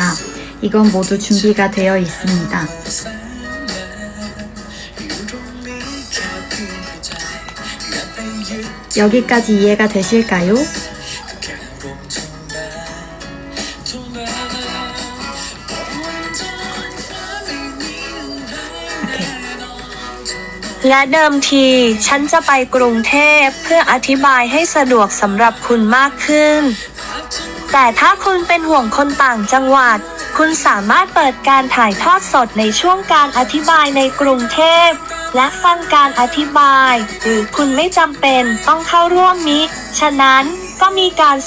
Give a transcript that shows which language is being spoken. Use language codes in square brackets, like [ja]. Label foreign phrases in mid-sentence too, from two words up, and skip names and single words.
[ko] 이건 모두 준비가 되어 있습니다. 여기까지 이해가 되실까요? 오케이. [th] และเดิมทีฉันจะไปกรุงเทพเพื่ออธิบายให้สะดวกสำหรับคุณมากขึ้นแต่ถ้าคุณเป็นห่วงคนต่างจังหวัดคุณสามารถเปิดการถ่ายทอดสดในช่วงการอธิบายในกรุงเทพและฟังการอธิบายหรือคุณไม่จำเป็นต้องเข้าร่วมมิฉะนั้นก็มีการศึ